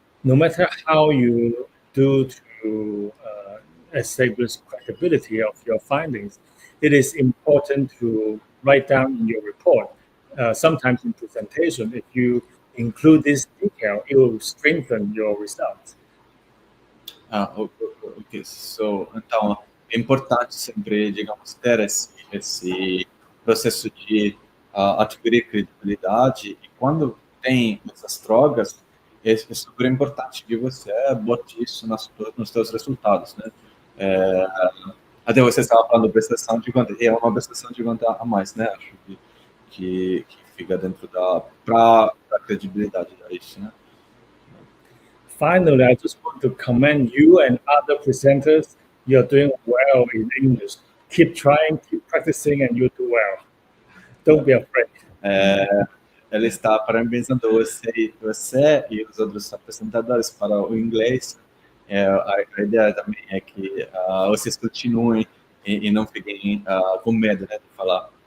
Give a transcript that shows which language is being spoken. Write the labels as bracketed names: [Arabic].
[English] No matter how you do to establish credibility of your findings, it is important to write down in your report. Sometimes in presentation, if you include this detail, it will strengthen your results. [Portuguese] Ok, então é importante sempre, digamos, ter esse processo de adquirir credibilidade, e quando tem essas trocas, é super importante que você bote isso nos seus resultados, né? Até você estava falando prestação de conta, é uma prestação de conta a mais, né? Acho que fica dentro para a credibilidade da isso, né? [English] Finally, I just want to commend you and other presenters. You're doing well in English. Keep trying, keep practicing, and you do well. Don't be afraid. [Portuguese] Ela está parabenizando você e os outros apresentadores para o inglês. A ideia também é que vocês continuem e não fiquem com medo, né, de falar.